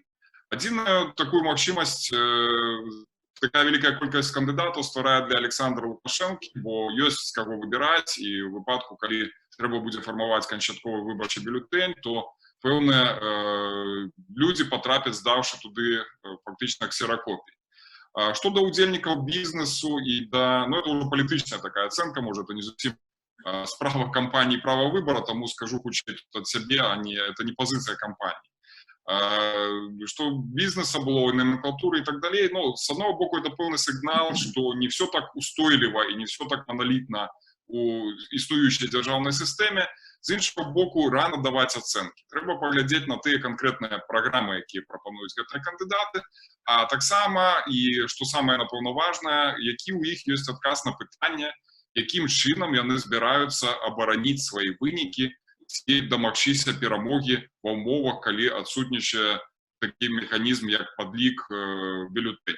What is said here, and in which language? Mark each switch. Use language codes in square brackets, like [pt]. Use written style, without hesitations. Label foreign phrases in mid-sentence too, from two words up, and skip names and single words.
[be] Адзіная такую магчымасць такая вялікая колькасць кандыдатаў стварае для Александра Лукашэнкі, бо ёсць з каго выбіраць, і ў выпадку, калі трэба будзе фармаваць канчатковы выбарчы бюлетэнь, то пэўныя людзі патрапяць, здаўшы туды фактычна ксеракопіі. Што да ўдзельнікаў бізнесу і да... Ну, это ўжо палітычная такая ацэнка, можа, это не зусім справа кампанії права выбора, тому скажу хутчэй ад сябе, а не, [ru] это не позиция кампании. Что бизнеса было, номенклатуры и так далее, но с одного боку это полный сигнал, что не все так устойливо и не все так монолитно [be] у існуючай дзяржаўнай сістэме. З іншого боку, рано даваць ацэнкі. Трэба паглядзець на тыя канкрэтныя праграмы, якія прапануюць гэтыя кандыдаты, а таксама, і што самае, напэўна, важнае, які ў іх ёсць адказ на пытанне, якім чынам яны збіраюцца абараніць свае вынікі ці дамагчыся перамогі ва ўмовах, калі адсутнічае такі механізм, як падлік бюлетэня.